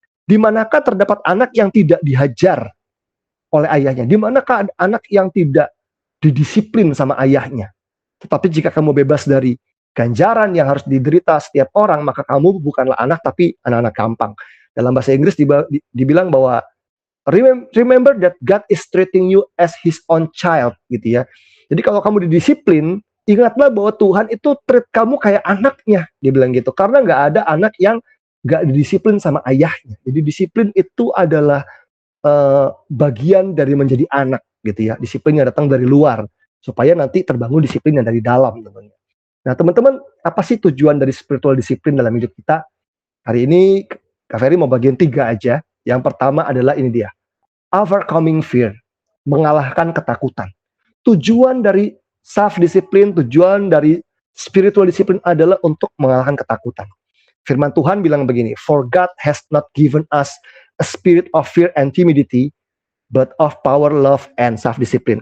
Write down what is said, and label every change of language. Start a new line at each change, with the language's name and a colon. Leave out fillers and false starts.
Indonesian: Di manakah terdapat anak yang tidak dihajar oleh ayahnya? Di manakah anak yang tidak didisiplin sama ayahnya? Tetapi jika kamu bebas dari ganjaran yang harus diderita setiap orang, maka kamu bukanlah anak, tapi anak-anak gampang. Dalam bahasa Inggris dibilang bahwa
English: Remember that God is treating you as His own child,
Indonesian: gitu ya. Jadi kalau kamu didisiplin, ingatlah bahwa Tuhan itu treat kamu kayak anaknya, dia bilang gitu. Karena nggak ada anak yang nggak didisiplin sama ayahnya. Jadi disiplin itu adalah bagian dari menjadi anak, gitu ya. Disiplin yang datang dari luar, supaya nanti terbangun disiplin yang dari dalam, tentunya. Nah, teman-teman, apa sih tujuan dari spiritual disiplin dalam hidup kita? Hari ini Kak Ferry mau bagian 3 aja. Yang pertama adalah ini dia,
English: overcoming fear,
Indonesian: mengalahkan ketakutan. Tujuan dari self-discipline, tujuan dari spiritual discipline adalah untuk mengalahkan ketakutan. Firman Tuhan bilang begini,
English: for God has not given us a spirit of fear and timidity, but of power, love, and self-discipline.